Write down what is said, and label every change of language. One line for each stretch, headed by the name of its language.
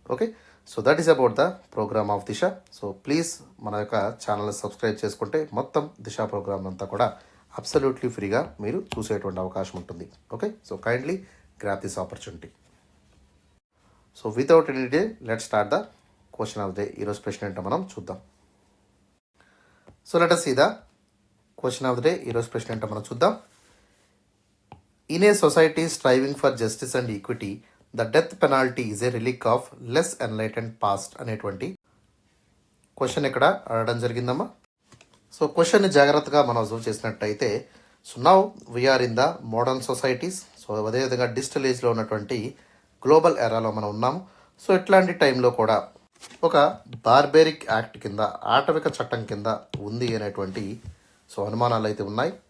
English: Okay, so that is about the program of Disha.
Telugu: So please మన యొక్క ఛానల్ని subscribe చేసుకుంటే మొత్తం దిశ ప్రోగ్రామ్ అంతా కూడా అబ్సల్యూట్లీ ఫ్రీగా మీరు చూసేటువంటి అవకాశం ఉంటుంది.
English: Okay, so kindly grab this opportunity. So without any delay let start the question of the day.
Telugu: ఈరోజు ప్రశ్న ఏంటో మనం చూద్దాం.
English: So let us see the question of the day.
Telugu: ఈరోజు ప్రశ్న ఏంటో మనం చూద్దాం.
English: In a society striving for justice and equity, the death penalty is a relic of less enlightened past
Telugu: అనేటువంటి క్వశ్చన్ ఇక్కడ అడగడం జరిగిందమ్మా. సో క్వశ్చన్ని జాగ్రత్తగా మనం అబ్జర్వ్ చేసినట్టయితే so
English: Now we are in the modern societies.
Telugu: So అదేవిధంగా డిజిటల్ ఏజ్లో ఉన్నటువంటి గ్లోబల్ ఎరాలో మనం ఉన్నాము. సో ఇట్లాంటి టైంలో కూడా ఒక బార్బేరిక్ యాక్ట్ కింద, ఆటవిక చట్టం కింద ఉంది అనేటువంటి సో అనుమానాలు అయితే ఉన్నాయి.